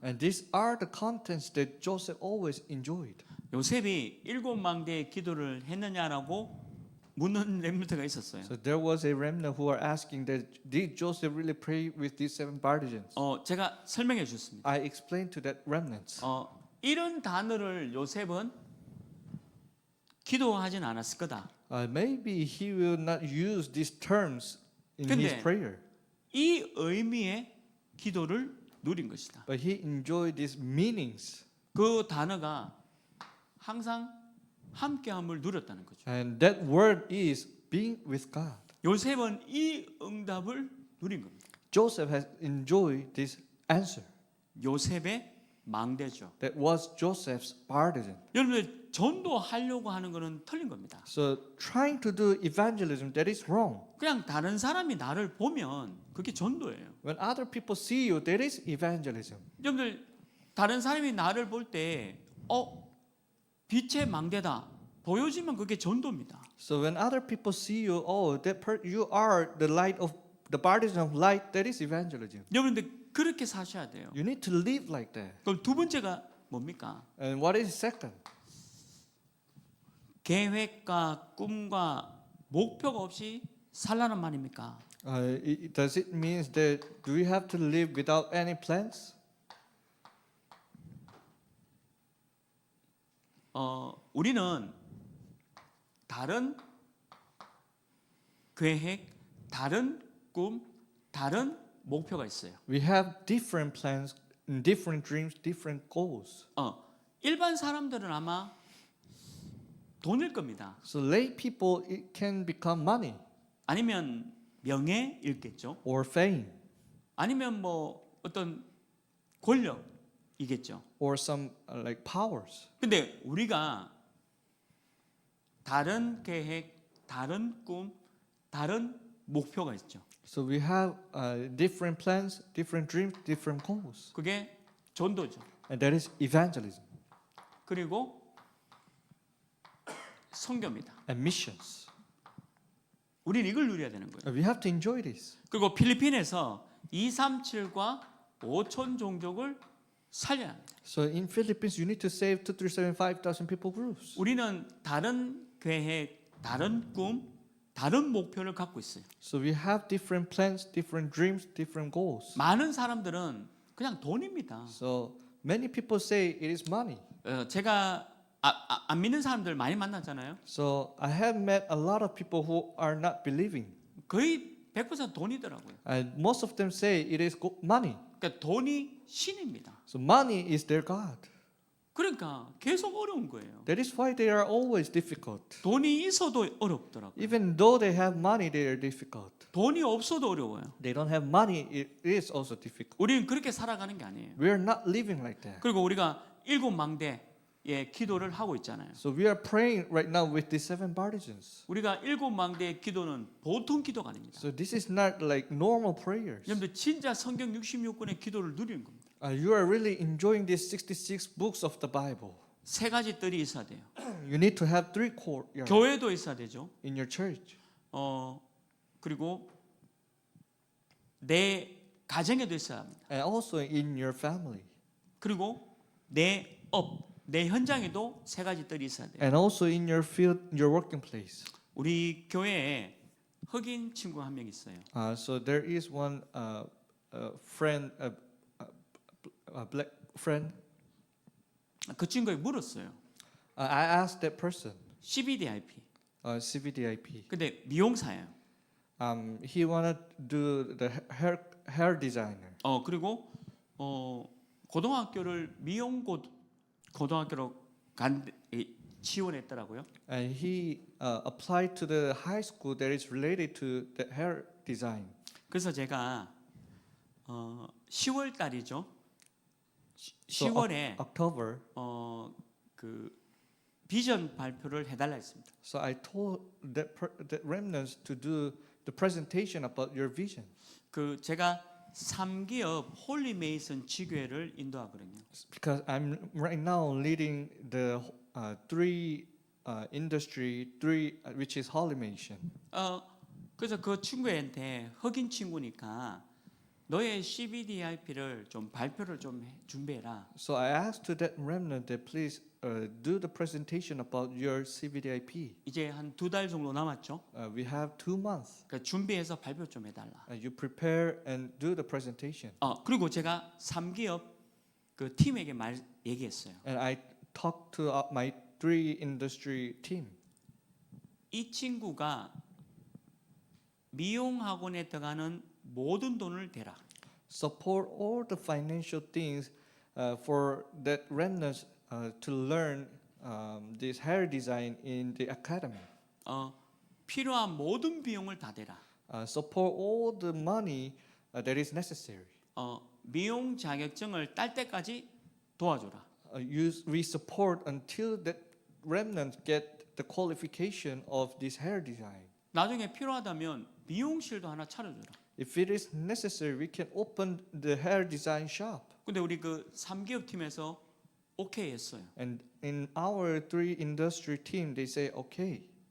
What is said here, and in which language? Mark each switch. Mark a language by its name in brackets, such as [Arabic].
[English] And these are the contents that Joseph always enjoyed. [Korean] 요셉이 7망대의 기도를 했느냐라고 묻는 렘넌트가 있었어요. [English] So there was a remnant who are asking that did Joseph really pray with these 7 partisans? [Korean] 제가 설명해 주셨습니다. [English] I explained to that remnants. [Korean] 이런 단어를 요셉은 기도하진 않았을 거다. [English] Maybe he will not use these terms in his [Korean] 근데 [English] prayer, [Korean] 이 의미의 기도를 누린 것이다. [English] but he enjoyed these meanings, [Korean] 그 단어가 항상 함께함을 누렸다는 거죠. [English] and that word is being with God. [Korean] 요셉은 이 응답을 누린 겁니다. [English] Joseph has enjoyed this answer. [Korean] 요셉의 망대죠. [English] That was Joseph's partisan. [Korean] 여러분들 전도하려고 하는 것은 틀린 겁니다. [English] So trying to do evangelism, that is wrong. [Korean] 그냥 다른 사람이 나를 보면 그게 전도예요. [English] When other people see you, that is evangelism. [Korean] 여러분들 다른 사람이 나를 볼 때 빛의 망대다 보여지면 그게 전도입니다. [English] So when other people see you, you are the light of the partisan of light, that is evangelism. [Korean] 여러분들 그렇게 사셔야 돼요. [English] You need to live like that. [Korean] 그럼 두 번째가 뭡니까? [English] And what is second? [Korean] 계획과 꿈과 목표가 없이 살라는 말입니까? [English] Does it mean that do we have to live without any plans? [Korean] 우리는 다른 계획, 다른 꿈, 다른 목표가 있어요. [English] We have different plans, different dreams, different goals. [Korean] 일반 사람들은 아마 돈일 겁니다. [English] So lay people, it can become money [Korean] 아니면 명예일겠죠. [English] or fame [Korean] 아니면 뭐 어떤 권력이겠죠. [English] or some like powers. [Korean] 근데 우리가 다른 계획, 다른 꿈, 다른 목표가 있죠. [English] So we have different plans, different dreams, different goals. [Korean] 그게 전도죠. [English] And that is evangelism [Korean] 그리고 선교입니다. [English] and missions. [Korean] 우리는 이걸 누려야 되는 거예요. [English] We have to enjoy this. [Korean] 그리고 필리핀에서 237과 5천 종족을 살려야 합니다. [English] So in Philippines, you need to save 2,375,000 people groups. [Korean] 우리는 다른 계획, 다른 꿈, 다른 목표를 갖고 있어요. [English] So we have different plans, different dreams, different goals. [Korean] 많은 사람들은 그냥 돈입니다. [English] So many people say it is money. [Korean] 제가 안 믿는 사람들 많이 만났잖아요. [English] So I have met a lot of people who are not believing. [Korean] 거의 100% 돈이더라고요. [English] And most of them say it is money. [Korean] 그러니까 돈이 신입니다. [English] So money is their God. [Korean] 그러니까 계속 어려운 거예요. [English] That is why they are always difficult. [Korean] 돈이 있어도 어렵더라고요. [English] Even though they have money, they are difficult. [Korean] 돈이 없어도 어려워요. [English] They don't have money, it is also difficult. [Korean] 우리는 그렇게 살아가는 게 아니에요. [English] We are not living like that. [Korean] 그리고 우리가 일곱 망대의 기도를 하고 있잖아요. [English] So we are praying right now with these 7 partisans. [Korean] 우리가 일곱 망대의 기도는 보통 기도가 아닙니다. [English] So this is not like normal prayers. [Korean] 여러분들 진짜 성경 66권의 기도를 누리는 겁니다. [English] You are really enjoying these 66 books of the Bible. [Korean] 세 가지 뜰이 있어야 돼요. [English] You need to have 3 courtyards [Korean] 교회도 있어야 되죠. [English] in your church. [Korean] 그리고 내 가정에도 있어야 합니다. [English] And also in your family. [Korean] 그리고 내 현장에도 세 가지 뜰이 있어야 돼요. [English] And also in your field, your working place. [Korean] 우리 교회에 흑인 친구 한 명 있어요. [English] So there is one friend, a black friend. [Korean] 그 친구에게 물었어요. [English] I asked that person, [Korean] CBDIP. [English] CVDIP. [Korean] 근데 미용사예요. [English] He wanted to do the hair designer. [Korean] 그리고 고등학교를 고등학교로 지원했더라고요. [English] And he applied to the high school that is related to the hair design. [Korean] 그래서 제가 10월 달이죠. [English] So [Korean] 10월에 [English] October. [Korean] 그 비전 발표를 해달라 했습니다. [English] So I told that remnants to do the presentation about your vision. [Korean] 그 제가 3기업 홀리메이슨 지교회를 인도하거든요. [English] Because I'm right now leading the 3 industry, which is Holy Mission. [Korean] 그래서 그 친구한테 흑인 친구니까 너의 CBDIP를 좀 발표를 좀 준비해라. [English] So I asked to that remnant that please do the presentation about your CVDIP. [Korean] 이제 한 2달 정도 남았죠. [English] We have 2 months. [Korean] 그러니까 준비해서 발표 좀 해달라. [English] You prepare and do the presentation. [Korean] 그리고 제가 3기업 그 팀에게 얘기했어요. [English] And I talked to my 3 industry team. [Korean] 이 친구가 미용 학원에 들어가는 모든 돈을 대라. [English] Support all the financial things for that remnants to learn this hair design in the academy. [Korean] 필요한 모든 비용을 다 대라. [English] Support all the money that is necessary. [Korean] 미용 자격증을 딸 때까지 도와줘라. [English] We support until that remnants get the qualification of this hair design. [Korean] 나중에 필요하다면 미용실도 하나 차려줘라. [English] If it is necessary, we can open the hair design shop. [Korean] 근데 우리 그 3기업 팀에서 오케이 했어요. [English] And in our 3 industry team, they say, okay.